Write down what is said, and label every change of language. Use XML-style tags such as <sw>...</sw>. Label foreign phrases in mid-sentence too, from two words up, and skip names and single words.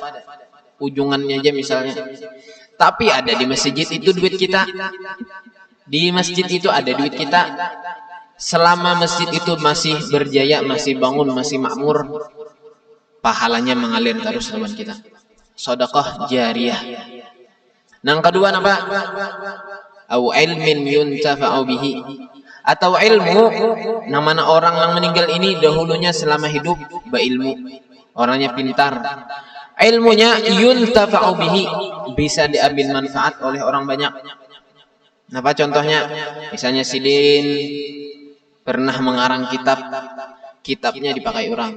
<id>Ujungannya aja misalnya. Tapi ada di masjid itu duit kita. Di masjid itu ada duit kita. Selama masjid itu masih berjaya, masih bangun, masih makmur, pahalanya mengalir terus teman kita. Sedekah jariyah. Nang kedua apa?</id> <ar>أو علم ينتفع به.</ar> <id>Atau ilmu, nang mana orang yang meninggal ini dahulunya selama hidup berilmu. Orangnya pintar. Ilmunya</id> <ar>ينتفع به,</ar> <id>bisa diambil manfaat oleh orang banyak. Apa contohnya? Misalnya Sidin pernah mengarang kitab, kitabnya dipakai orang.</id>